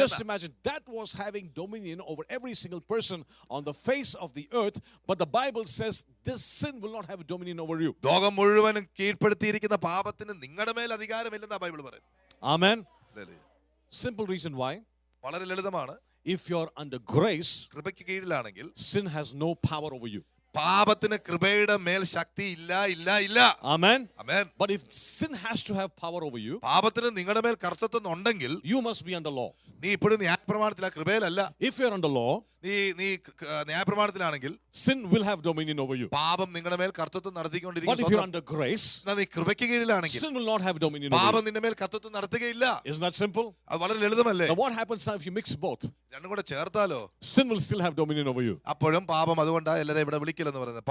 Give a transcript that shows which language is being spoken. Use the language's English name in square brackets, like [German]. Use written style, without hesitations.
[English] Just imagine, that was having dominion over every single person on the face of the earth, but the Bible says this sin will not have dominion over you. [Malayalam] ലോകം മുഴുവനും കീഴ്പ്പെടുത്തിയിരിക്കുന്ന പാപത്തിന് നിങ്ങളുടെ മേൽ അധികാരമില്ലെന്നാ Bible പറയുന്നത്. [English] Amen. Hallelujah. Simple reason why. [Malayalam] വളരെ ലളിതമാണ്. [English] If you're under grace, [Malayalam] കൃപയ്ക്ക് കീഴിലാണെങ്കിൽ [English] sin has no power over you. [Malayalam] പാപത്തിന് കൃപയുടെ മേൽ ശക്തി ഇല്ല. [English] Amen. Amen. But if sin has to have power over you, [Malayalam] പാപത്തിന് നിങ്ങളുടെ മേൽ കർത്തൃത്വം ഉണ്ടെങ്കിൽ [English] you must be under law. [Malayalam] നീ ഇപ്പോഴും ന്യായപ്രമാണത്തില, കൃപയിലല്ല. [English] If you're under law, [Malayalam] നീ ന്യായപ്രമാണത്തിലാണെങ്കിൽ [English] sin will have dominion over you. [Malayalam] പാപം നിങ്ങളുടെ മേൽ കർത്തൃത്വം [English] But if you're [Malayalam] നടത്തിക്കൊണ്ടിരിക്കുന്നു. [English] under grace, [Malayalam] നീ കൃപയ്ക്ക് കീഴിലാണെങ്കിൽ [English] sin will not have dominion over [Malayalam] പാപം [English] you. [Malayalam] നിന്റെ മേൽ കർത്തൃത്വം നടത്തുകയില്ല. [English] Isn't that simple? [Malayalam] അത് വളരെ ലളിതമല്ലേ? [English] Now what happens now if you mix both? [Malayalam] രണ്ടും കൂടെ ചേർത്താലോ [English] Sin will still have dominion over you. [Malayalam] അപ്പോഴും പാപം, അതുകൊണ്ടാണ് എല്ലാവരും ഇവിടെ വിളിക്കലെന്ന് പറയുന്നത്.